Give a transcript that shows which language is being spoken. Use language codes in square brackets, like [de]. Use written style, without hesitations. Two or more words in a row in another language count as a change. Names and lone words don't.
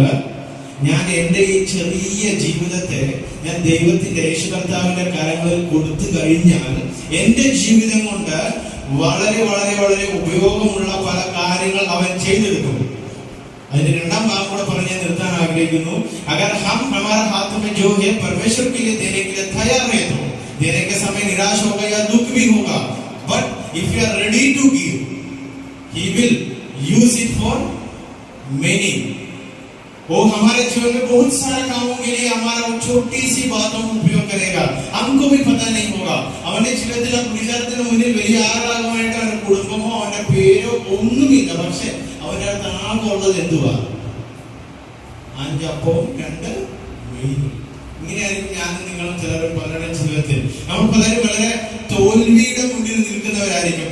[ml] ഞാൻ എന്റെ ഈ ചെറിയ ജീവിതത്തെ ഞാൻ ദൈവത്തിന്റെ യേശു കർത്താവിന്റെ കരങ്ങളിൽ കൊടുത്തു കഴിഞ്ഞാൽ എന്റെ ജീവിതം കൊണ്ട് വളരെ വളരെ വളരെ ഉപയോഗമുള്ള പല കാര്യങ്ങൾ അവൻ ചെയ്തെടുക്കും. അതിന്റെ രണ്ടാം ഭാഗം കൂടെ പറഞ്ഞ് നിർത്താൻ ആഗ്രഹിക്കുന്നു. [hi] अगर हम हमारा हाथ में जो है परमेश्वर के लिए देने के लिए तैयार है तो देने के समय निराश होगा या दुख भी होगा, [en] but if you are ready to give, he will use it for many. [hi] वो हमारे जीवन में बहुत सारे कामों के लिए हमारा छोटी सी बातों का उपयोग करेगा, हमको भी पता नहीं होगा. [ml] അവന്റെ ജീവിതത്തിൽ ആ പുരുഷാരത്തിന് മുന്നിൽ വലിയ ആരാധനമായിട്ട് അവന്റെ കുടുംബമോ അവന്റെ പേരോ ഒന്നുമില്ല. പക്ഷെ അവന്റെ അടുത്ത് ആകുള്ളത് എന്തുവാ? 5 അപ്പവും 2 മീനും. ഇങ്ങനെയായിരിക്കും ഞാനും നിങ്ങളും പലരുടെ ജീവിതത്തിൽ. നമ്മൾ പലരും വളരെ തോൽവിയുടെ മുന്നിൽ നിൽക്കുന്നവരായിരിക്കും.